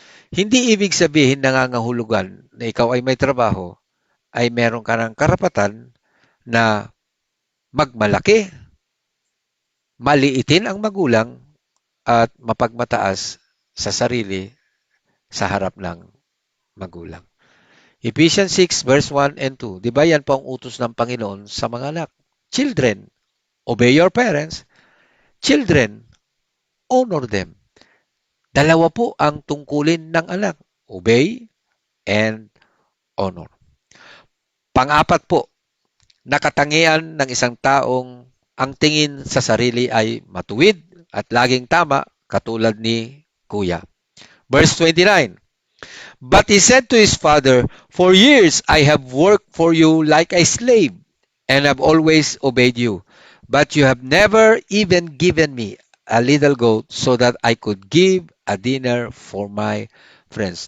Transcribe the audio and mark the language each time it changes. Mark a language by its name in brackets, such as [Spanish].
[Filipino] Hindi ibig sabihin nangangahulugan na ikaw ay may trabaho, ay meron ka ng karapatan na magmalaki, maliitin ang magulang, at mapagmataas sa sarili sa harap ng magulang. Ephesians 6 verse 1 and 2. Di ba yan po ang utos ng Panginoon sa mga anak? [English] Children, obey your parents. Children, honor them. [Filipino] Dalawa po ang tungkulin ng anak. [English] Obey and honor. [Filipino] Pang-apat po, nakatangian ng isang taong ang tingin sa sarili ay matuwid at laging tama katulad ni Kuya. [English] Verse 29, but he said to his father, for years I have worked for you like a slave and have always obeyed you. But you have never even given me a little goat so that I could give a dinner for my friends.